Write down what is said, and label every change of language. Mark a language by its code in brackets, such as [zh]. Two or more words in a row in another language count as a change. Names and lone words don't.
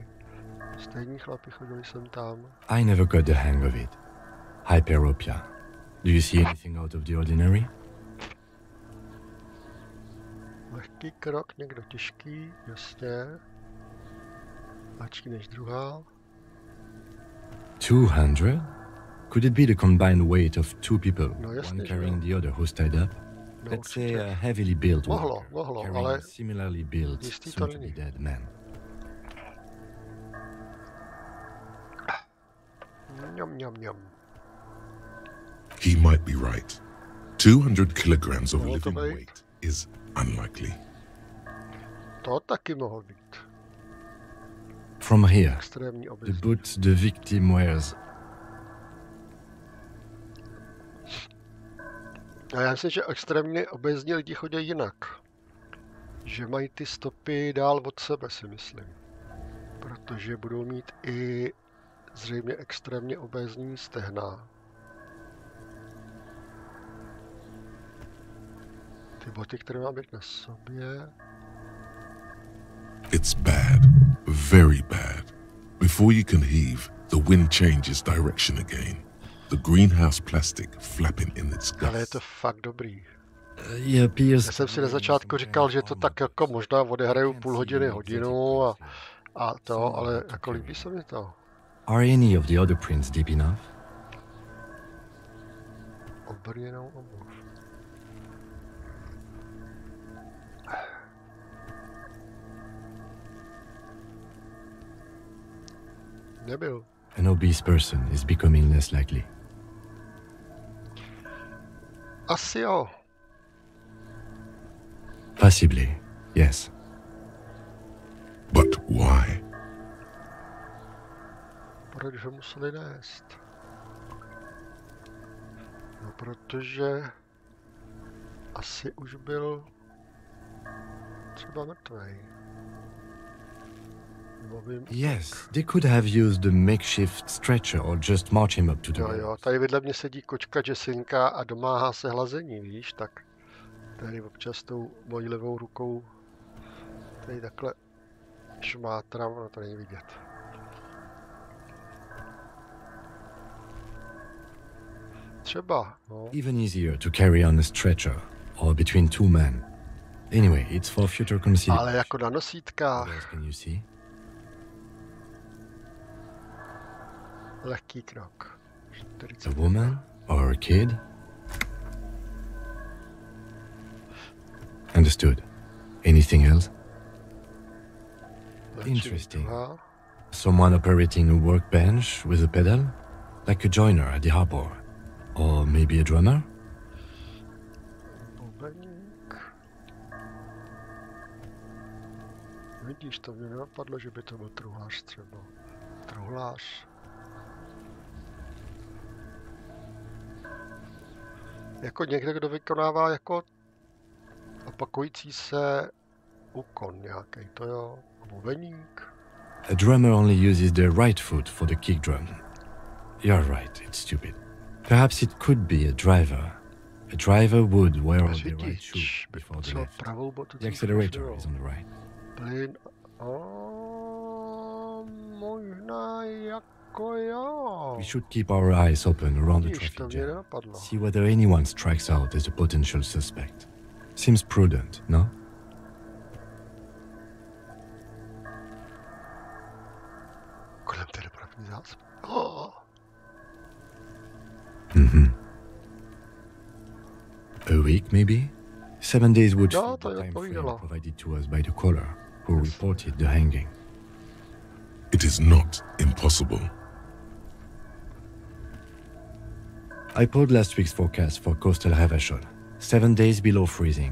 [cs] Stejní chlapi chodili sem tam. [en] I never got the hang of it. Hyperopia. Do you see anything out of the ordinary? [cs] Lehký krok, někdo těžký, jasně. Lehčí než druhá. 200? [en] Could it be the combined weight of two people, [cs] No, jasně, [en] one [cs] že [en] carrying the other who's tied up? [cs] No, [en] Let's say [cs] určitě. [en] a heavily built [cs] Mohlo, [en] worker [cs] mohlo, [en] carrying [cs] ale [en] a similarly built, [cs] jistý to [en] soon-to-be [cs] není. [en] dead man. [cs] Mňam, mňam, mňam. [en] He might be right. 200 kilograms of [cs] Mohlo to [en] living [cs] být? [en] weight is unlikely. [cs] To taky mohlo být. [en] From here, [cs] Extrémní [en] the [cs] obezní. [en] boots the victim wears. [cs] A já myslím, že extrémně obezní lidi chodí jinak. Že mají ty stopy dál od sebe, si myslím. Protože budou mít i zřejmě extrémně obézní stehna. Ty boty, které mám být na sobě. [en] It's bad, very bad. Before you can heave, the wind changes direction again. The greenhouse plastic flapping in its [cs] Ale je [en] gusts. [cs] to fakt dobrý. [en] He appears [cs] Já jsem si na začátku říkal, že to tak jako možná odehraju půl hodiny, hodinu a to, ale jako líbí se mi to. [en] Are any of the other prints deep enough? [cs] Obrněnou obuv. Nebyl. [en] An obese person is becoming less likely. [cs] Asi jo. [en] Possibly, yes. But why? [cs] Proč ho museli nést? No, protože asi už byl třeba mrtvej. Nebo vím, [en] Yes, they could have used a makeshift stretcher or just march him up to the [cs] jo, [en] ground. [cs] jo, tady vedle mě sedí kočka Jessinka a domáhá se hlazení, víš, tak tady občas tou mojí levou rukou tady takhle šmátrám, no to není vidět. třeba, no. [en] Even easier to carry on a stretcher or between two men. Anyway, it's for future consideration. [cs] Ale jako na nosítkách. [en] What else can you see? [cs] Lehký krok. [en] A woman or a kid? Understood. Anything else? Interesting. Someone operating a workbench with a pedal? Like a joiner at the harbor. Or maybe a drummer? [cs] Vidíš, to mě nenapadlo, že by to byl truhlář třeba. Truhlář. Jako někdo, kdo vykonává jako opakující se úkon nějaký, to jo, bubeník. [en] A drummer only uses their right foot for the kick drum. You're right, it's stupid. Perhaps it could be a driver. A driver would wear on the right shoe before the left. The accelerator is on the right. [cs] Plyn, možná jako jo. [en] We should keep our eyes open around the traffic jam. See whether anyone strikes out as a potential suspect. Seems prudent, no? [cs] Kolem té dopravní zácpy. [en] A week, maybe? 7 days would [cs] No, [en] fit [cs] to [en] the [cs] je [en] time frame [cs] odpovídalo. [en] provided to us by the caller, who reported the hanging. It is not impossible. I pulled last week's forecast for coastal Havashol. 7 days below freezing.